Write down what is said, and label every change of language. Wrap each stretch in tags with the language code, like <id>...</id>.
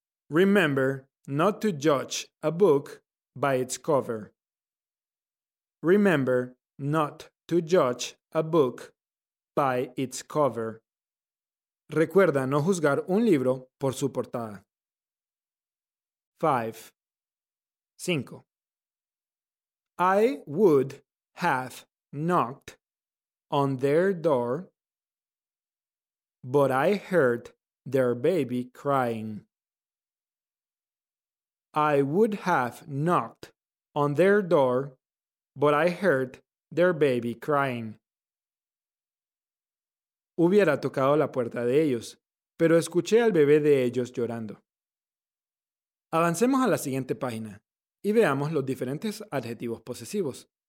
<en>Remember not to judge a book by its cover. Remember not to judge a book by its cover.</en> <es>Recuerda no juzgar un libro por su portada.</es> <en>5. 5. I would have knocked on their door, but I heard their baby crying. I would have knocked on their door, but I heard their baby crying.</en> <es>Hubiera tocado la puerta de ellos, pero escuché al bebé de ellos llorando. Avancemos a la siguiente página y veamos los diferentes adjetivos posesivos.</es>